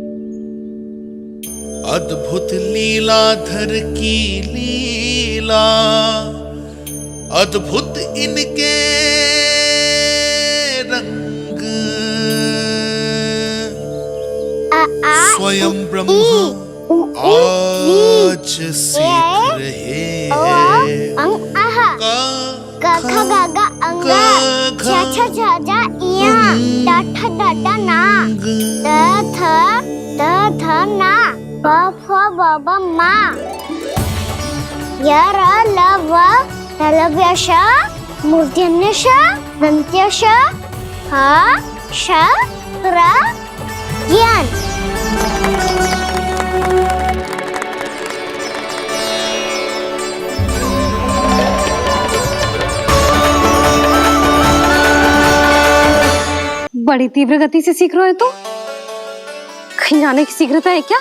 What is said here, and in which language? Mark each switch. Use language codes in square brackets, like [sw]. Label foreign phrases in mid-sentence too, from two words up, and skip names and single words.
[hi] अद्भुत लीलाधर की लीला, अद्भुत इनके रंग, स्वयं ब्रह्मा आज सीख रहे हैं। क ख ग घ अंग, छ छ छ ज इया, ट ठ ड ड ना, द ध ना, ब फ ब ब मा, य र ल व लव्य श, मूर्धन्य श, दन्त्य श, ह श र ज्ञान। बड़ी तीव्र गति से सीख रहे हो तो कहीं जाने की शीघ्रता है क्या?